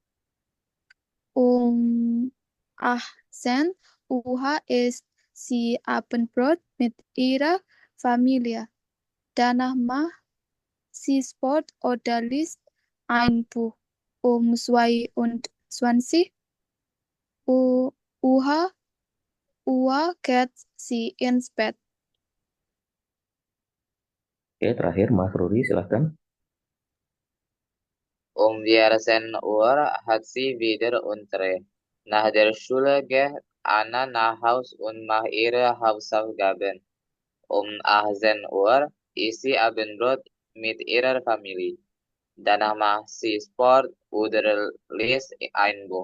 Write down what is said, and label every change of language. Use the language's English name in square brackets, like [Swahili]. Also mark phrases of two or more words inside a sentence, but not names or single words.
[German] Um 18 Uhr isst sie Abendbrot mit ihrer Familie. Danach macht sie Sport oder liest ein Buch. Um 22 Uhr geht sie ins Bett. [Indonesian] Oke, terakhir Mas Ruri, silahkan. [German] 14 Uhr hat sie wieder Unterricht. Nach der Schule geht Anna nach Haus und macht ihre Hausaufgaben. Um 18 Uhr isst sie Abendbrot mit ihrer Familie. Danach macht sie Sport oder liest ein Buch.